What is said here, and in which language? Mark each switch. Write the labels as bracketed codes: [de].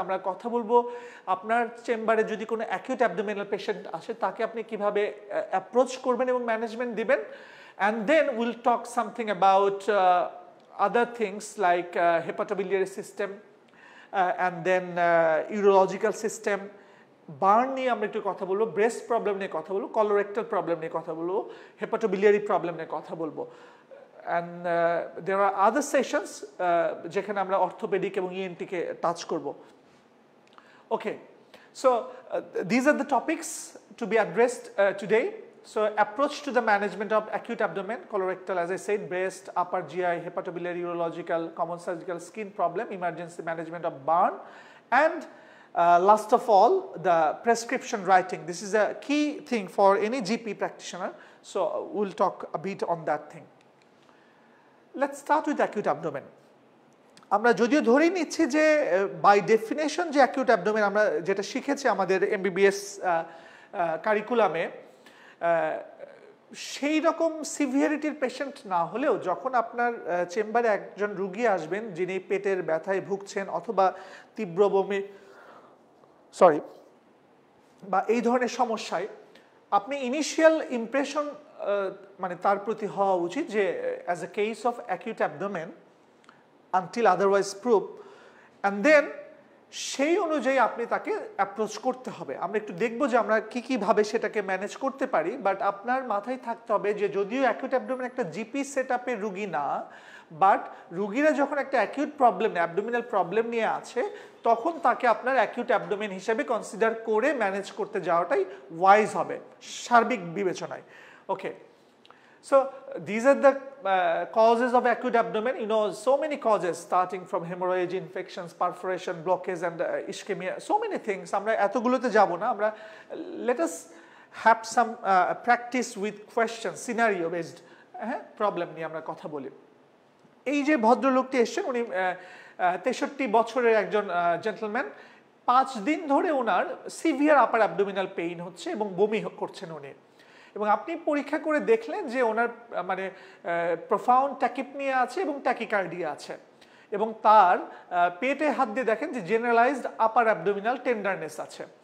[bn] আমরা কথা বলবো আপনার চেম্বারে যদি কোনো অ্যাকিউট অ্যাবডোমিনাল পেশেন্ট আসে তাকে আপনি কিভাবে অ্যাপ্রোচ করবেন এবং ম্যানেজমেন্ট দিবেন, [en] and then will talk something about other things like hepatobiliary system and then urological system, [bn] burn নিয়ে আমরা একটু কথা বলবো, ব্রেস্ট প্রবলেম নিয়ে কথা বলবো, কলোরেক্টাল প্রবলেম নিয়ে কথা বলবো, হেপাটোবিলিয়ারি প্রবলেম নিয়ে কথা বলবো। [en] And there are other sessions [bn] যেখানে আমরা অর্থোপেডিক এবং ইএনটি-কে টাচ করব। [en] Okay, so these are the topics to be addressed today. So approach to the management of acute abdomen, colorectal, as I said, breast, upper GI, hepatobiliary, urological, common surgical skin problem, emergency management of burn, and last of all, the prescription writing. This is a key thing for any GP practitioner, so we'll talk a bit on that thing. Let's start with acute abdomen. [bn] আমরা যদিও ধরেই নিচ্ছি যে by definition যে acute abdomen আমরা যেটা শিখেছি আমাদের এমবিবিএস কারিকুলামে সেই রকম সিভিয়ারিটির পেশেন্ট না হলেও যখন আপনার চেম্বারে একজন রুগী আসবেন যিনি পেটের ব্যথায় ভুগছেন অথবা তীব্র বমি বা এই ধরনের সমস্যায় আপনি ইনিশিয়াল ইমপ্রেশন মানে তার প্রতি হওয়া উচিত যে [en] as a case of acute abdomen until otherwise prove and then [bn] সেই অনুযায়ী আপনি তাকে অ্যাপ্রোচ করতে হবে। আমরা একটু দেখব যে আমরা কীভাবে সেটাকে ম্যানেজ করতে পারি, বাট আপনার মাথায় থাকতে হবে যে যদিও অ্যাকিউট অ্যাবডোমেন একটা জিপি সেট আপের রুগী না, বাট রুগীরা যখন একটা অ্যাকিউট প্রবলেম অ্যাবডোমিনাল প্রবলেম নিয়ে আছে তখন তাকে আপনার অ্যাকিউট অ্যাবডোমেন হিসেবে কনসিডার করে ম্যানেজ করতে যাওয়াটাই ওয়াইজ হবে সার্বিক বিবেচনায়। [en] Okay, so these are the causes of acute abdomen. You know, so many causes starting from hemorrhage, infections, perforation, blockage and ischemia, so many things. [bn] আমরা এতগুলোতে যাব না, আমরা [en] let us have some practice with questions, scenario based [bn] problem নিয়ে আমরা কথা বলি। এই যে ভদ্রলোকটি এসেছেন উনি 63 বছরের একজন জেন্টলম্যান, 5 দিন ধরে ওনার সিভিয়ার আপার অ্যাবডোমিনাল পেইন হচ্ছে এবং বমি করছেন উনি, এবং আপনি পরীক্ষা করে দেখলেন যে ওনার মানে প্রোফাউন্ড ট্যাকিপনিয়া আছে এবং ট্যাকিকার্ডিয়া আছে, এবং তার পেটে হাত দিয়ে দেখেন যে জেনারেলাইজড আপার অ্যাবডোমিনাল টেন্ডারনেস আছে।